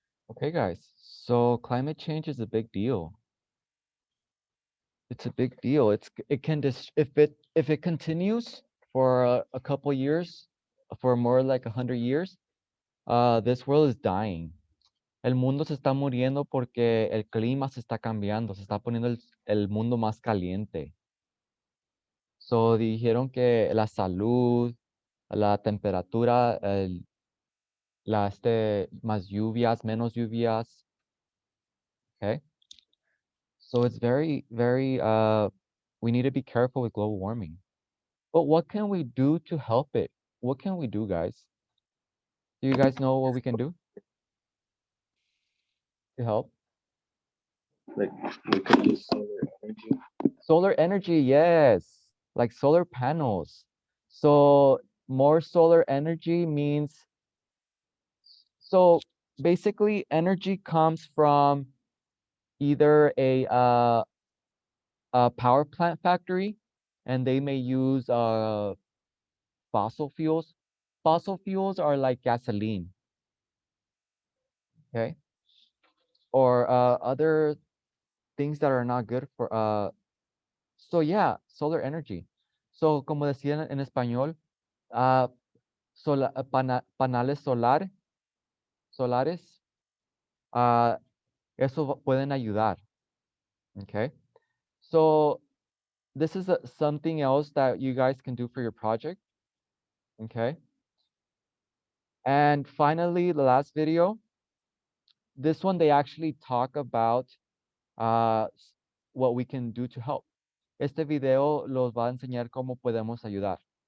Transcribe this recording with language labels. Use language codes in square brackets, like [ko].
[en] Okay, guys. So climate change is a big deal. It's a big deal. It can just if it continues for a couple years, for more like 100 years, this world is dying. [es] El mundo se está muriendo porque el clima se está cambiando, se está poniendo el mundo más caliente. So dijeron que la salud, la temperatura, más lluvias, menos lluvias. [en] Okay. So it's very, very, we need to be careful with global warming. But what can we do to help it? What can we do, guys? Do you guys know what we can do to help? Like we could use solar energy. Solar energy, yes, like solar panels. So more solar energy means, so basically energy comes from either a power plant factory, and they may use fossil fuels. Fossil fuels are like gasoline, okay? Or other things that are not good for so yeah, solar energy. [es] So como decía en español, uh, paneles solares, uh, eso pueden ayudar. [en] Okay. So this is something else that you guys can do for your project. Okay. And finally, the last video, this one, they actually talk about what we can do to help. [es] Este video los va a enseñar cómo podemos ayudar.